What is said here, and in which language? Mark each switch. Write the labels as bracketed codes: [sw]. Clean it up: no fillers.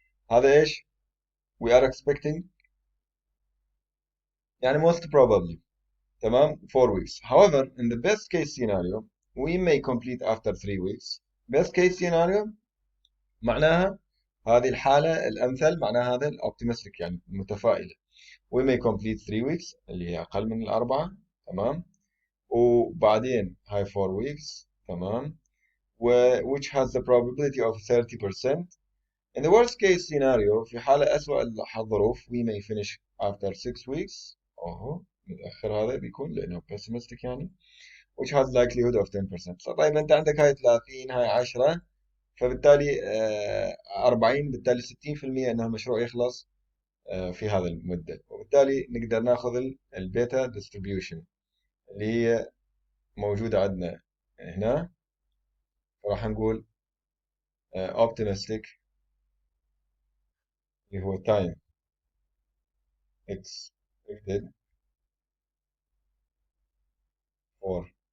[ar] هذا ايش؟ [en] We are expecting [ar] يعني [en] most probably. [ar] تمام، [en] 4 weeks. However, in the best case scenario, we may complete after 3 weeks. Best case scenario [ar] معناها هذه الحالة الأمثل، معناها هذا الأوبتيمستيك يعني المتفائلة. [en] We may complete 3 weeks [ar] اللي هي أقل من الأربعة. تمام، وبعدين هاي [en] 4 weeks. [ar] تمام، [en] which has the probability of 30%. In the worst case scenario [ar] في حالة أسوأ الظروف [en] we may finish after 6 weeks. [ar] متأخر هذا بيكون لأنه [en] pessimistic [ar] يعني [en] which has likelihood of 10%. [ar] طيب أنت عندك هاي 30 هاي 10 فبالتالي 40 بالتالي 60% أنه المشروع يخلص في هذا المدة، وبالتالي نقدر ناخذ البيتا ديستريبيوشن اللي هي موجودة عندنا هنا. راح نقول optimistic اللي هو [en] time expected for